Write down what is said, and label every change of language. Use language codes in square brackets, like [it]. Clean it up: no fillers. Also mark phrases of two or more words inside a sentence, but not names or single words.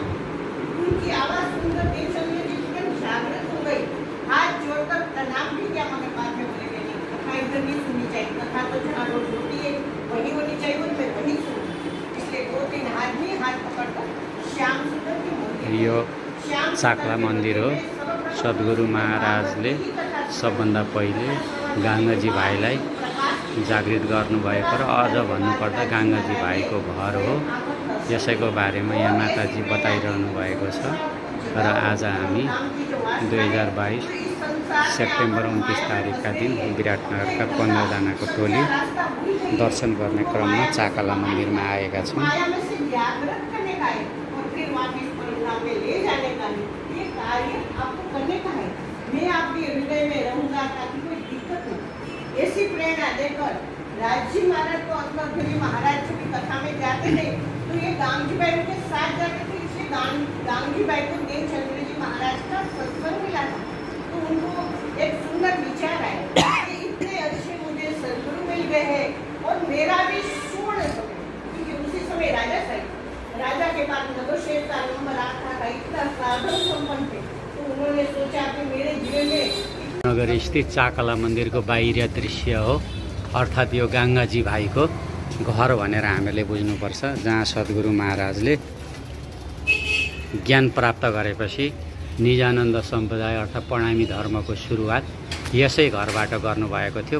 [hi] उनकी आवाज सुनकर देवचंद्र जी तुरंत जागृत हो गई। हाथ जोड़कर प्रणाम भी किया, मगर बाद में बोले नहीं, कथा इधर नहीं सुननी चाहिए, कथा तो जहाँ रोज होती है वही होनी चाहिए, मैं वही सुनूं। इसलिए 2-3 आदमी हाथ पकड़कर श्याम सुंदर के मंदिर [ne] यो चाकला मन्दिर हो। सद्गुरु महाराजले सबभन्दा पहिले गाङ्गाजी भाइलाई जागृत गर्नुभएको र अझ भन्नुपर्दा गाङ्गाजी भाइको घर हो। यसैको बारेमा यहाँ माताजी बताइरहनु भएको छ। र आज हामी 2022 सेप्टेम्बर 29 तारिकका दिन विराटनगरका 15 जनाको टोली दर्शन गर्ने क्रममा चाकला मन्दिरमा आएका छौँ। [hi] माया में से जागृत करने का है और फिर वापस परिणाम में ले जाने का है। ये कार्य आपको करने का है। मैं आपके हृदय में रहूंगा ताकि कोई दिक्कत न हो। ऐसी प्रेरणा देकर राजजी महाराज को अंतरगिरी महाराज की कथा में जाते थे तो ये गांधी बाई के साथ जाते थे। इसलिए गांधी बाई को देवचंद्र जी महाराज का सत्संग मिला था तो उनको एक सुंदर विचार आया कि इतने अच्छे मुझे सदगुरु मिल गए हैं और मेरा भी सुवर्ण समय, क्योंकि उसी समय राजा के पास नगरशेठ का नंबर आता था, इतना साधन संपन्न थे तो उन्होंने सोचा कि मेरे जीवन में [ne] नगर स्थित चाकला मन्दिरको बाहिर दृश्य हो, अर्थात् यो गाङ्गाजी भाइको घर भनेर हामीले बुझ्नुपर्छ। जहाँ सद्गुरु महाराजले ज्ञान प्राप्त गरेपछि निजानन्द सम्प्रदाय अर्थात् प्रणामी धर्मको सुरुवात यसै घरबाट गर्नुभएको थियो।